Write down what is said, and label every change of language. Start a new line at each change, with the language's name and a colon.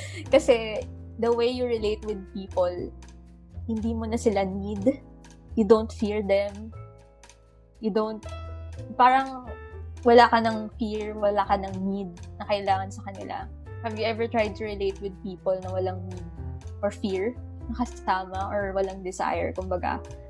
English: Kasi the way you relate with people,
Filipino: hindi mo na sila
English: need. You don't fear them.
Filipino: Parang wala ka ng fear, wala ka ng need na kailangan sa kanila.
English: Have you ever tried to relate with people
Filipino: na walang need or fear na kasama or walang desire, kumbaga?